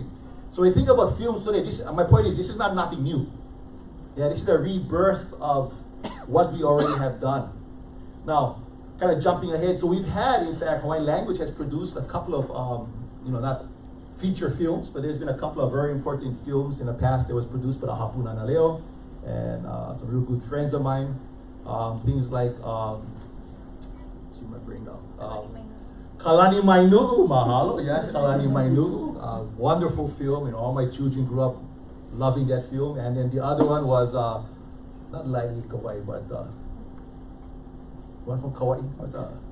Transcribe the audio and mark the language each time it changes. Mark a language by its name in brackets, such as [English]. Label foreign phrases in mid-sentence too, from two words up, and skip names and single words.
[English] So we think about films today. My point is, this is not nothing new. Yeah, this is a rebirth of what we already have done. Now, kind of jumping ahead, so we've had, in fact, Hawaiian Language has produced a couple of, not feature films, but there's been a couple of very important films in the past that was produced by the Mahina ʻŌlelo and some real good friends of mine. Things like, see my brain now. Kalani Mainu'u, mahalo, yeah, Kalani Mainu'u, wonderful film. All my children grew up loving that film. And then the other one was, not Kaiʻanui, but one from Kauai, what's that?